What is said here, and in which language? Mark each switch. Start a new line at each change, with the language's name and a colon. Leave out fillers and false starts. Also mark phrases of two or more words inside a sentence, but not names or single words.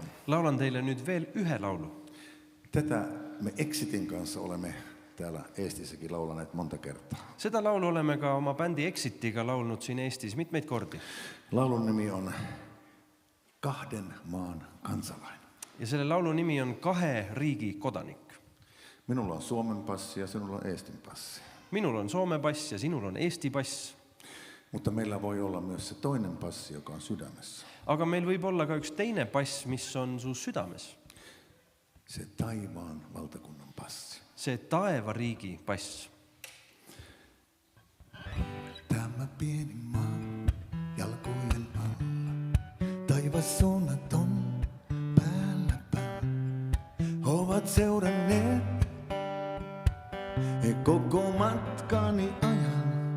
Finnish: Laulan teille nyt
Estonian: veel ühe
Finnish: laulu. Tätä me Exitin kanssa olemme täällä Eestissäkin laulaneet monta kertaa.
Estonian: Seda laulu oleme ka oma bändi Exitiga laulnud siin Eestis mitmeid kordi.
Finnish: Laulun nimi on Kahden maan kansalainen.
Estonian: Ja selle laulu nimi on Kahe riigi kodanik.
Finnish: Minulla on Suomen passi ja sinulla on Eestin passi.
Estonian: Minul on Soome pass ja sinul on Eesti pass.
Finnish: Mutta meillä voi olla myös se toinen passi, joka on sydämessä.
Estonian: Aga meil võib olla ka üks teine pass, mis on su südames.
Finnish: Se taivaan valtakunnan passi.
Estonian: See taevariigi pass.
Finnish: Tämä pieni maa jalkojen alla, taivas suunnaton päällä päin. Ovat seuranneet koko matkani ajan.